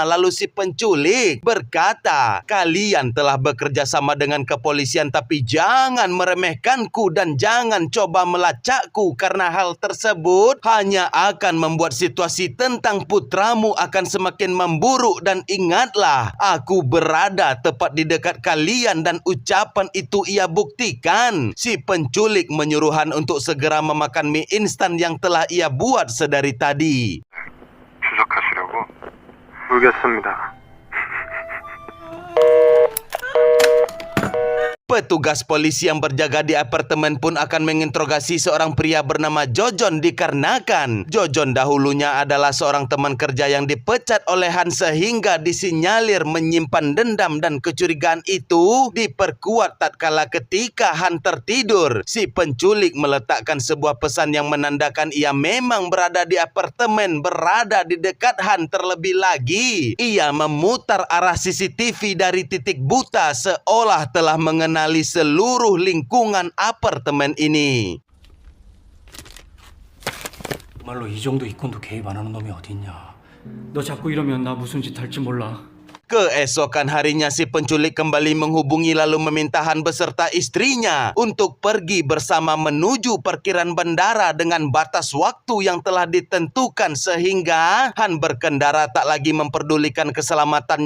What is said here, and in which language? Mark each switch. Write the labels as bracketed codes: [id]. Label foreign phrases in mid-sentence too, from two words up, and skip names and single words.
[id] Lalu si penculik berkata, "Kalian telah bekerja sama dengan kepolisian, tapi jangan meremehkanku dan jangan coba melacakku karena hal tersebut hanya akan membuat situasi tentang putramu akan semakin memburuk. Dan ingatlah, aku berada tepat di dekat kalian." Dan ucapan itu ia buktikan. Si penculik menyuruh Han untuk segera memakan mie instan yang telah ia buat sedari tadi. [ko] 추적하시려고? 모르겠습니다. [id] Petugas polisi yang berjaga di apartemen pun akan menginterogasi seorang pria bernama Jojon, dikarenakan Jojon dahulunya adalah seorang teman kerja yang dipecat oleh Han sehingga disinyalir menyimpan dendam. Dan kecurigaan itu diperkuat tatkala ketika Han tertidur, si penculik meletakkan sebuah pesan yang menandakan ia memang berada di apartemen, berada di dekat Han. Terlebih lagi, ia memutar arah CCTV dari titik buta seolah telah mengenali seluruh lingkungan apartemen ini. [ko] 정말로 이 정도 이권도 개입 안 하는 놈이 어딨냐. 너 자꾸 이러면 나 무슨 짓 할지 몰라. [id] Keesokan harinya si penculik kembali menghubungi lalu meminta Han beserta istrinya untuk pergi bersama menuju parkiran bandara dengan batas waktu yang telah ditentukan, sehingga Han berkendara tak lagi memperdulikan keselamatannya.